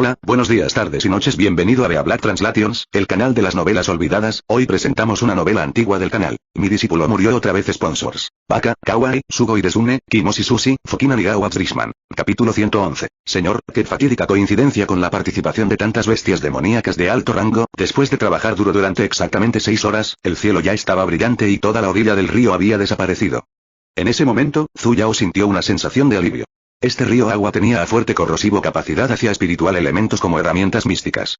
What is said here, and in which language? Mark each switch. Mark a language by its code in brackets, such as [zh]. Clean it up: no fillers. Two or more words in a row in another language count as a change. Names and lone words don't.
[es] Buenos días, tardes y noches, bienvenido a Bea Black Translations, el canal de las novelas olvidadas. Hoy presentamos una novela antigua del canal. Mi discípulo murió otra vez. Sponsors: Baka, Kawaii, Sugoi Desune, Kimoshi Sushi, Fukina Nigawa Drishman. Capítulo 111. Señor, qué fatídica coincidencia con la participación de tantas bestias demoníacas de alto rango. Después de trabajar duro durante exactamente 6 horas, el cielo ya estaba brillante y toda la orilla del río había desaparecido. En ese momento, Zuyao sintió una sensación de alivio. Este río agua tenía a fuerte corrosivo capacidad hacia espiritual elementos como herramientas místicas.